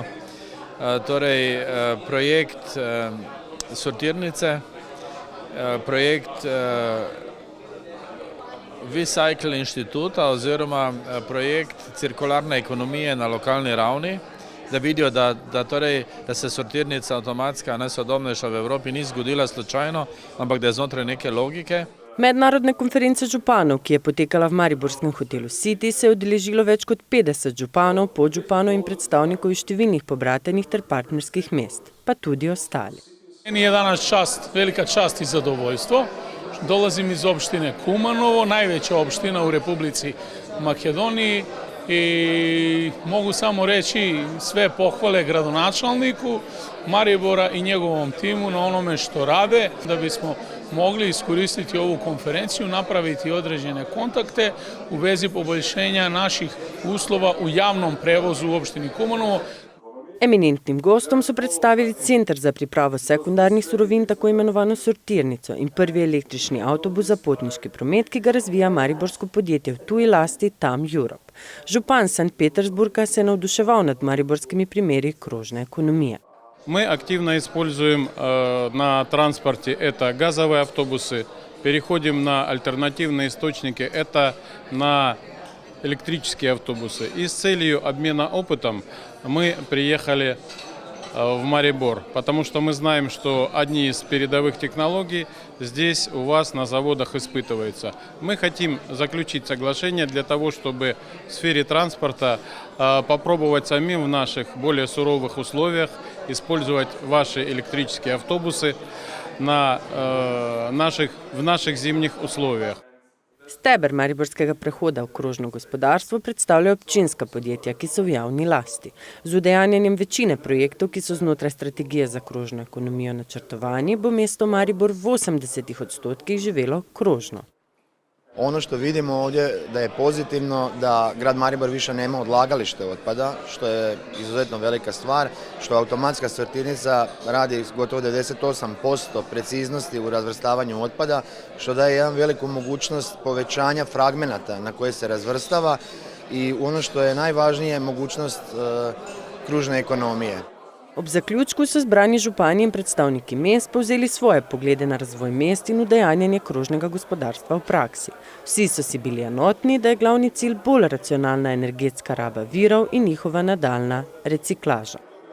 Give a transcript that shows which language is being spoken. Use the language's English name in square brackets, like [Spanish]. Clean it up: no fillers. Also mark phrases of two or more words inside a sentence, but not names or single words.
[Slovenian] Torej, projekt sortirnice, projekt Recycle inštituta oziroma projekt cirkularne ekonomije na lokalni ravni, da vidijo, da se sortirnica avtomatska najsodobnejša v Evropi ni zgodila slučajno, ampak da je znotraj neke logike. Mednarodne konference županov, ki je potekala v mariborskem hotelu City, se je udeležilo več kot 50 županov, podžupanov in predstavnikov iz številnih pobratenih ter partnerskih mest, pa tudi ostali. [Serbian] Meni je danas velika čast i zadovoljstvo. Dolazim iz opštine Kumanovo, najveća opština u Republici Makedoniji i mogu samo reći sve pohvale gradonačelniku Maribora i njegovom timu na onome što rade, da bismo mogli iskoristiti ovu konferenciju, napraviti određene kontakte u vezi poboljšenja naših uslova u javnom prevozu u opštini Kumanovo. [Slovenian] Eminentnim gostom so predstavili Center za pripravo sekundarnih surovin, tako imenovano sortirnico, in prvi električni avtobus za potniški promet, ki ga razvija mariborsko podjetje v tuji lasti TAM Europe. Župan Sankt Petersburga se je navduševal nad mariborskimi primeri krožne ekonomije. [Russian] Мы активно используем на транспорте это газовые автобусы, переходим на альтернативные источники, это на электрические автобусы. И с целью обмена опытом мы приехали в Марибор, потому что мы знаем, что одни из передовых технологий здесь у вас на заводах испытываются. Мы хотим заключить соглашение для того, чтобы в сфере транспорта попробовать самим в наших более суровых условиях использовать ваши электрические автобусы в наших зимних условиях. [Slovenian] Steber mariborskega prehoda v krožno gospodarstvo predstavljajo občinska podjetja, ki so v javni lasti. Z udejanjanjem večine projektov, ki so znotraj strategije za krožno ekonomijo načrtovani, bo mesto Maribor v 80% živelo krožno. [Croatian] Ono što vidimo ovdje da je pozitivno da grad Maribor više nema odlagalište otpada, što je izuzetno velika stvar, što automatska sortirnica radi gotovo 98% preciznosti u razvrstavanju otpada, što daje jedan veliku mogućnost povećanja fragmenata na koje se razvrstava i ono što je najvažnije mogućnost kružne ekonomije. [Slovenian] Ob zaključku so zbrani župani in predstavniki mest povzeli svoje poglede na razvoj mest in udejanjanje krožnega gospodarstva v praksi. Vsi so si bili enotni, da je glavni cilj bolj racionalna energetska raba virov in njihova nadaljnja reciklaža.